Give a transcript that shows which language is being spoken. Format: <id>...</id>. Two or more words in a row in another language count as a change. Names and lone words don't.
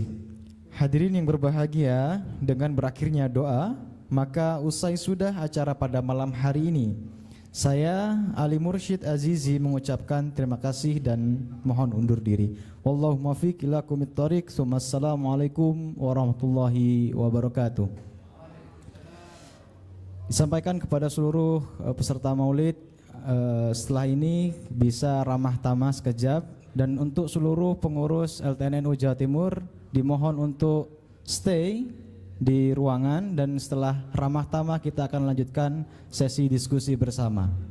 <id>Hadirin yang berbahagia, dengan berakhirnya doa, maka usai sudah acara pada malam hari ini. Saya Ali Mursyid Azizi mengucapkan terima kasih dan mohon undur diri.</id> <ar>والله الموفق إلى أقوم الطريق. السلام عليكم ورحمة الله وبركاته.</ar> <id>Disampaikan kepada seluruh peserta maulid, setelah ini bisa ramah tamah sekejap. Dan untuk seluruh pengurus LTN-NU Jawa Timur dimohon untuk stay di ruangan, dan setelah ramah tamah kita akan lanjutkan sesi diskusi bersama.</id>